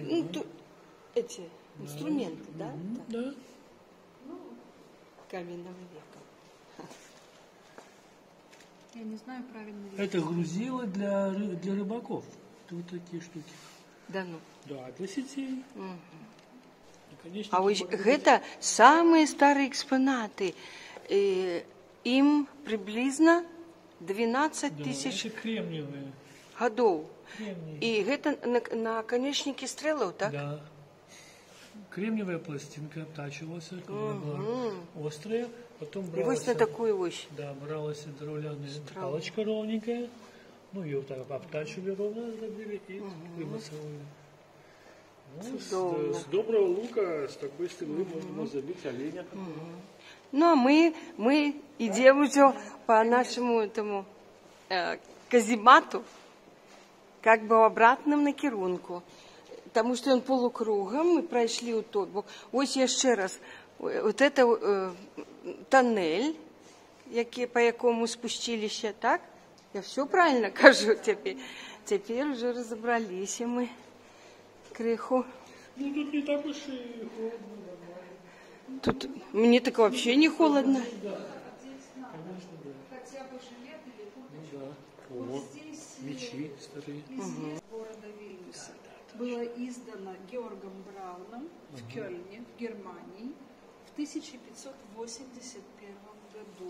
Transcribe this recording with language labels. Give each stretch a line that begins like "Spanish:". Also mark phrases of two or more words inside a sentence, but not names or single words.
Russian: Ну, эти инструменты, да? Да. Каменного века. Я не знаю правильно ли. Это грузило для рыбаков. Это вот такие штуки. Да ну. Да, для сетей. И, конечно, А ось гэта самые старые экспонаты. Им приблизно 12 тысяч это кремниевые. годов. Кремний. И гэта на наконечнике стрелов, так? Да. Кремниевая пластинка обтачивалась, она была острая, потом И бралась, вот на такую ось. да, бралась деревянная палочка ровненькая, ну ее так обтачивали ровно, забили и вымасывали. Ну, с доброго лука, с такой стрелы можно забить оленя. Ну, а мы идем уже по нашему этому каземату, как бы в обратном накірунку.
Ukrainian: Тому що він полукругом, ми пройшли у той бок. Ось я ще раз, от это тоннель, по якому спустилися, так? Я все правильно кажу тепер. Тепер вже розібралися ми криху.
Russian: Ну, тут не так уж и холодно. Тут мне так вообще не холодно. Хотя бы жилет или курточку. Да. Вот здесь Мечи старые. из города Вильнюса было издано Георгом Брауном в Кёльне, в Германии, в 1581 году.